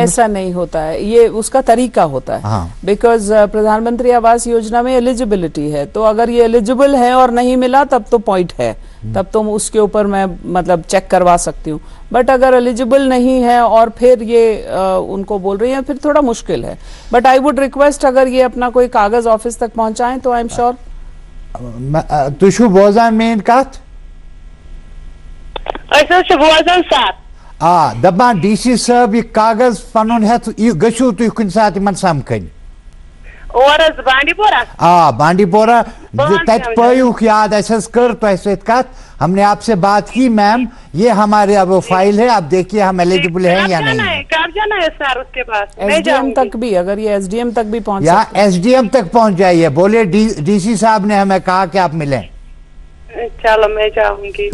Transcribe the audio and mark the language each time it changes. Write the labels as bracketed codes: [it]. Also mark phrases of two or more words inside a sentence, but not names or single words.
[hi] ऐसा नहीं होता है ये उसका तरीका होता है बिकॉज प्रधानमंत्री आवास योजना में एलिजिबिलिटी है तो अगर ये एलिजिबल है और नहीं मिला तब तो पॉइंट है तब तो उसके ऊपर मैं मतलब चेक करवा सकती हूँ बट अगर एलिजिबल नहीं है और फिर ये उनको बोल रही है फिर थोड़ा मुश्किल है बट [en] I would request [hi] अगर ये अपना कोई कागज ऑफिस तक पहुंचाएं तो [en] I am sure [ks] तुशु बोजान मेन कत बोजान साथ दपान DC साहब ये कागज पनुन हेत गु तुम कुन सात इन समखन [hi] और बांडीपोरा बांडीपोरा [ks] तत पयुक याद कर कत [hi] हमने आपसे बात की मैम ये हमारे अब वो फाइल है आप देखिए हम एलिजिबल हैं या नहीं कब जाना है सर उसके पास SDM तक भी अगर ये SDM तक भी पहुंच या SDM तक पहुंच जाइए बोले DC साहब ने हमें कहा कि आप मिलें चलो मैं जाऊंगी